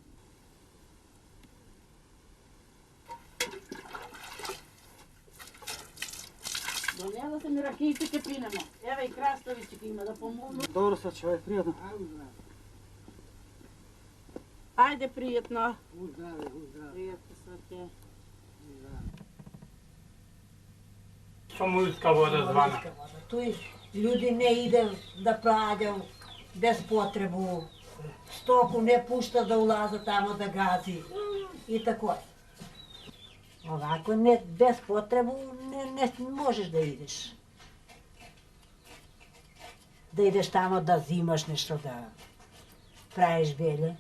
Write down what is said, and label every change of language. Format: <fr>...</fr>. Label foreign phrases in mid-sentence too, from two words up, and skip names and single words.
<mk>Донела се ми ракиите ке пинемо. Еве и краставици ке има да помогну. Добро се, човек, пријатно. Ајде, пријатно. Uzdravе. Пријатно срце. Самуилска вода звана.</mk> <sr>Tu ljudi ne ide da prađaju bez potrebu, stoku ne pušta da ulaza tamo da gazi i tako. Ovako ne, bez potrebu ne možeš da ideš. Da ideš tamo da zimaš nešto, da praviš belje.</sr>